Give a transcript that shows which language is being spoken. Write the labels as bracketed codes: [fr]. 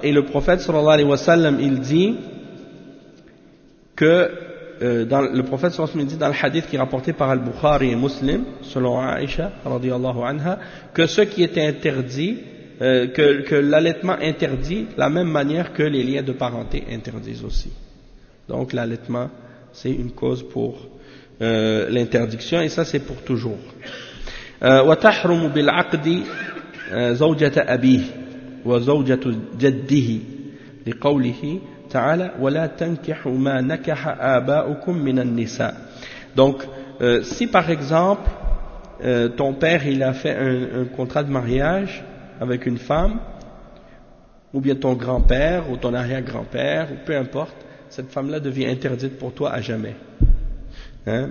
[fr] Et le prophète sallallahu alayhi wa sallam, il dit que dans le prophète sallallahu alayhi wa sallam, dit dans le hadith qui est rapporté par Al-Bukhari et Muslim, selon Aïcha radiyallahu anha, que ce qui était interdit, que l'allaitement interdit, la même manière que les liens de parenté interdisent aussi. Donc l'allaitement, c'est une cause pour l'interdiction, et ça c'est pour toujours. [ar] وتحرم بالعقد زوجة أبيه وزوجة جده لقوله تعالى ولا تنكحوا ما نكح آباؤكم من النساء. [fr] Donc si par exemple ton père il a fait un contrat de mariage avec une femme, ou bien ton grand-père ou ton arrière-grand-père ou peu importe, cette femme-là devient interdite pour toi à jamais. Hein?